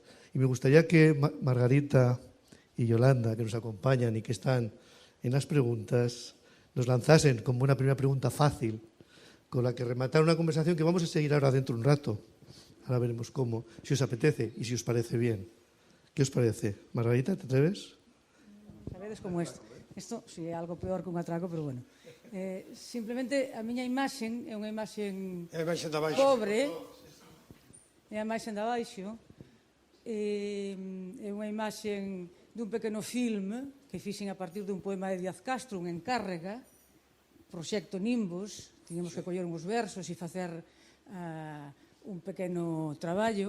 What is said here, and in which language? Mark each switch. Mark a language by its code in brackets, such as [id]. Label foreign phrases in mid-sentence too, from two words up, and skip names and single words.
[es] Y me gustaría que Margarita y Yolanda, que nos acompañan y que están en las preguntas, nos lanzasen como una primera pregunta fácil, con la que rematar una conversación que vamos a seguir ahora dentro de un rato. Ahora veremos cómo, si os apetece y si os parece bien. ¿Qué os parece? Margarita, ¿te atreves? [gl] Sabedes como isto. Isto si é algo peor que un atraco, pero bueno. Simplemente a miña imaxen é unha imaxen pobre, é a imaxen da baixo, é unha imaxen dun pequeno filme que fixen a partir dun poema de Díaz Castro, un encárrega, Proxecto Nimbus, tiñamos que coller uns versos e facer un pequeno traballo.